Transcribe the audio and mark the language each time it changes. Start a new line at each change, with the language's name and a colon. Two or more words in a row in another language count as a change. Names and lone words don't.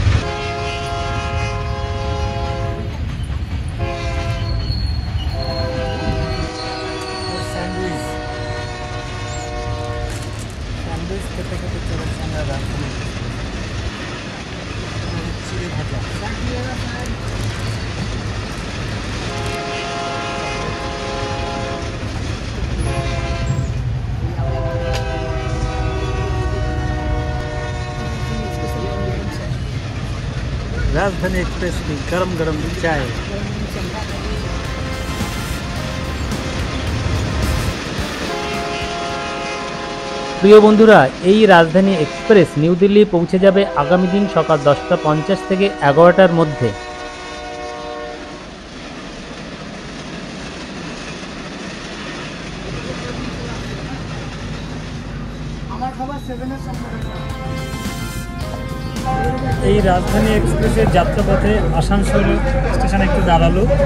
Bangla: স্যান্ডউইচ খেতে খেতে চলেছে আমরা রাজধানী চিড়ে ভাজা।
Hindi: राजधानी एक्सप्रेस की गरम गरम चाय।
Bangla: প্রিয় বন্ধুরা, এই রাজধানী এক্সপ্রেস নিউ দিল্লি পৌঁছে যাবে আগামী দিন সকাল 10:50 থেকে 11টার মধ্যে। এই রাজধানী এক্সপ্রেসের যাত্রাপথে আসানসোল স্টেশনে একটু দাঁড়ালো।